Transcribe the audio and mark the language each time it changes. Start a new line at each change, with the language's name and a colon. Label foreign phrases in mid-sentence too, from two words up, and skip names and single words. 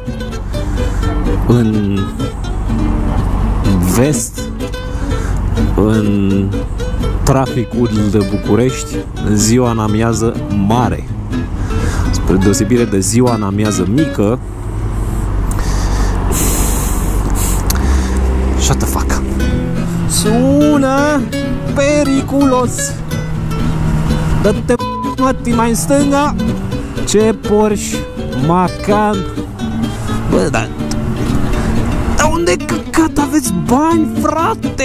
Romanian: în vest în traficul de București în ziua în amiază mare, spre deosebire de ziua în amiază mică.
English: Shut the fuck.
Romanian: Sună periculos. Dă-te mătii mai în stânga. Ce Porsche Macan. Bă, dar unde căcat aveți bani, frate?